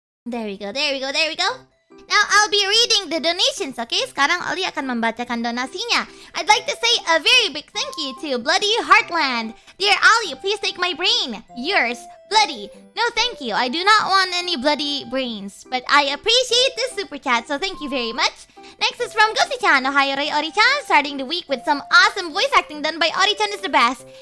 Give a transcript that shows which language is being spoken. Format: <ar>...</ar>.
<en>There we go, there we go, there we go. Now I'll be reading the donations, okay?</en> <id>Sekarang Ollie akan membacakan donasinya.</id> <en>I'd like to say a very big thank you to Bloody Heartland. Dear Ollie, please take my brain. Yours, Bloody. No thank you, I do not want any bloody brains. But I appreciate this super chat, so thank you very much. Next is from Gosi-chan. Ohio Ray Ori-chan, starting the week with some awesome voice acting done by Ori-chan is the best.</en>